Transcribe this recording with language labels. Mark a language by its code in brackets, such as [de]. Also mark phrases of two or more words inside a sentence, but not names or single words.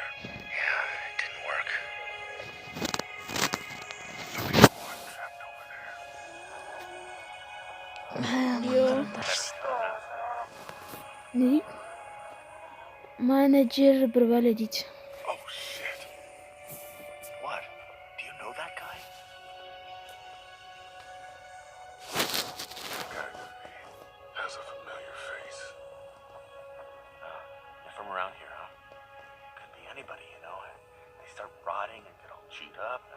[en] Yeah, it didn't work. There'll be one trapped over there. [kk] Не? Менеджер бір бәле дейді. [en] Oh shit. What? Do you know that guy? That guy has a familiar face. They're from around here, huh? Could be anybody, you know. They start rotting and get all chewed up and...